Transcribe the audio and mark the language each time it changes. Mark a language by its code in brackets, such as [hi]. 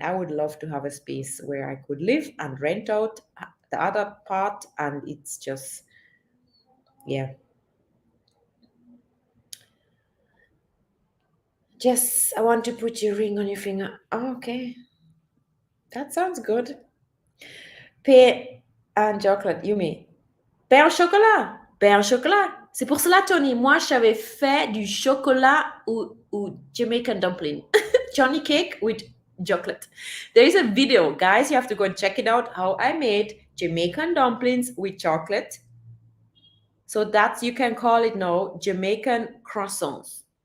[en] I would love to have a space where I could live and rent out the other part, and it's just, yeah. Just, I want to put your ring on your finger. Oh, okay, that sounds good. Pain and chocolate, you mean? [fr] Pain au chocolat. Pain au chocolat. C'est pour cela, Tony, moi, j'avais fait du chocolat ou Jamaican dumpling. [en] Johnny cake with chocolate. There is a video, guys. You have to go and check it out. How I made Jamaican dumplings with chocolate. So that's, you can call it now, Jamaican croissants.